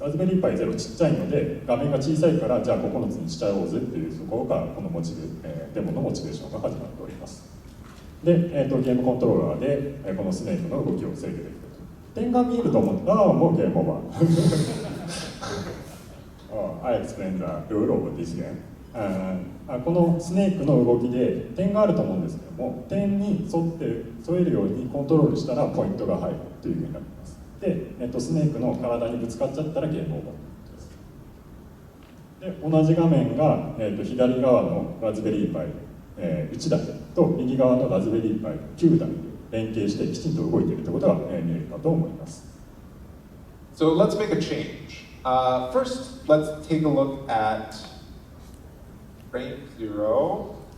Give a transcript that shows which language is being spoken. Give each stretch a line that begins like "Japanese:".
Japanese: ラズベリーパイ0ちっちゃいので画面が小さいからじゃあ9つにしちゃおうぜっていうところがこのデモのモチベーションが始まっております。で、ゲームコントローラーで、このスネークの動きを制御できると。点が見えると思う。もうゲームオーバー。
English: I explained the rule of this game.
Japanese: このスネークの動きで点があると思うんですけども、点に沿えるようにコントロールしたらポイントが入るというふうになります。で、スネークの体にぶつかっちゃったらゲームオーバーです。で、同じ画面が、左側のラズベリーパイ、1台と右側のラズベリーパイ9台で連携してきちんと動いているということが、見えるかと思います。
English: So let's make a change. First, let's take a look at frame 0.